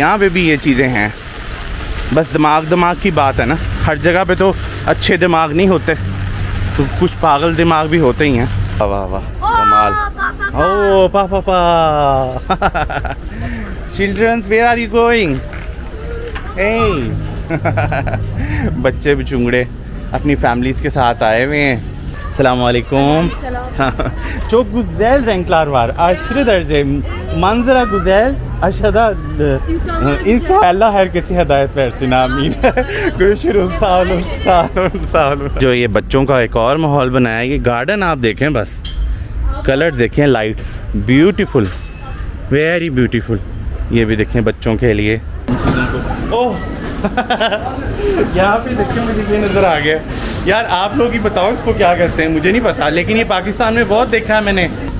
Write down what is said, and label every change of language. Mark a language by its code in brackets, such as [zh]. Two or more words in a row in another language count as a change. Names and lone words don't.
[ur] یہاں پہ بھی یہ چیزیں ہیں، بس دماغ کی بات ہے نا، ہر جگہ پہ تو اچھے دماغ نہیں ہوتے، تو کچھ پاگل دماغ بھی ہوتے ہی ہیں. واہ واہ کمال. [en] O papa childrens where are you going? [ur] بچے بھی چونگڑے اپنی فیملیز کے ساتھ آئے ہوئے ہیں. [ar] السلام عليكم. [tr] Çok güzel renkler var. Aşırı derece manzara güzel. Aşağıda insan Allah herkese hidayet versin आमीन। görüşürüz। sağ olun, sağ olun, sağ olun। [ur] جو یہ بچوں کا ایک اور ماحول بنایا، یہ گارڈن آپ دیکھیں، بس کلر دیکھیں, [en] lights beautiful, very beautiful. [ur] یہ بھی دیکھیں بچوں کے لیے۔ اوہ یہاں پہ دیکھیے مجھے یہ نظر آ گیا یار، آپ لوگ ہی بتاؤ اس کو کیا کہتے ہیں، مجھے نہیں پتا، لیکن یہ پاکستان میں بہت دیکھا ہے میں نے.